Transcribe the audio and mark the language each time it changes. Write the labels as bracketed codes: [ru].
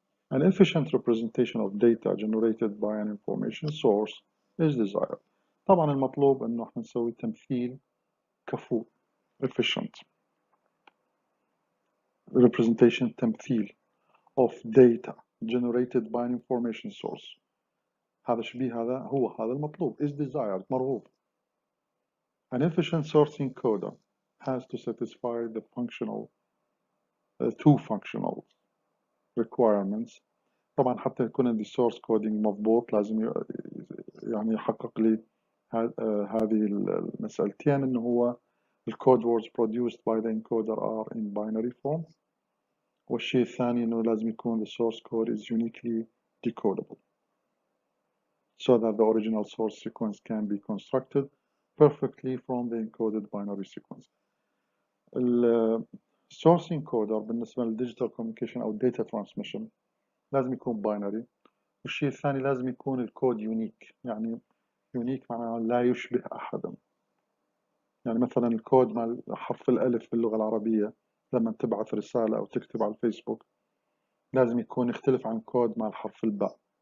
[en] An efficient representation of data generated by an information source is desired. [ar] طبعا المطلوب انه احنا نسوي تمثيل كفو [en] efficient representation [ar] تمثيل [en] of data generated by an information source. [ar] هذا شبيه هذا المطلوب [en] is desired [ar] مرغوب. [en] An efficient source encoder has to satisfy the two functional requirements. [ar] طبعا حتى يكون عندي [en] source coding [ar] مضبوط لازم يعني يحقق لي هذه المسألتين إنه هو الكود [en] words produced by the encoder are in binary form. [ar] والشيء الثاني إنه لازم يكون [en] the source code is uniquely decodable so that the original source sequence can be constructed perfectly from the encoded binary sequence. source encoder [ar] بالنسبة [en] للdigital communication أو data transmission [ar] لازم يكون [en] binary. [ar] والشيء الثاني لازم يكون الكود يونيك. يعني يونيك معناها لا يشبه أحدا. يعني مثلا الكود مع حرف الألف باللغة العربية لما تبعث رسالة أو تكتب على الفيسبوك لازم يكون يختلف عن كود مع الحرف الباء.